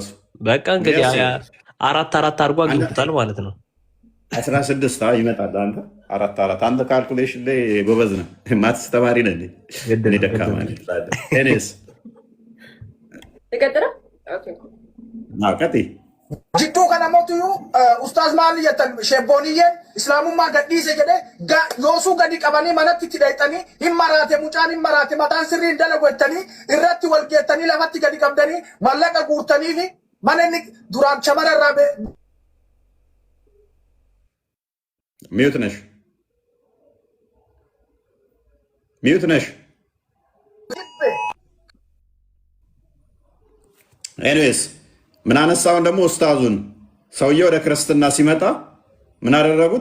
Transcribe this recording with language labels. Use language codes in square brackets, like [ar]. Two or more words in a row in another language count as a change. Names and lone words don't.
[am] በቃ እንግዲህ 4 አድርጎ አግኝቶታል ማለት ነው። 16 ይመጣል። አንተ አንተ ካልኩሌሽን ላይ ጎበዝ ነው። ማትስ ተማሪ ነህ። እኔ ደካማ ነኝ። እኔስ ተቀጥራ ቀጥይ [om] jidduu kana mootu ustaaz maali jettan shebbooniyyen islaamummaa gadhiise jedhe yoosuu gadi qabanii manatti itti dheexanii hin maraate mucaan hin maraate mataan sirrii hin dalagu jettanii irratti wal geettanii lafatti gadi qabdanii mallaqa guurtanii fi mana inni duraan shamara irraa [am] Mute ነሽ ሚዩት ነሽ። ኤኒዌይስ ምን አነሳውን ደግሞ ኡስታዙን ሰውዬው ወደ ክርስትና ሲመጣ ምን አደረጉት?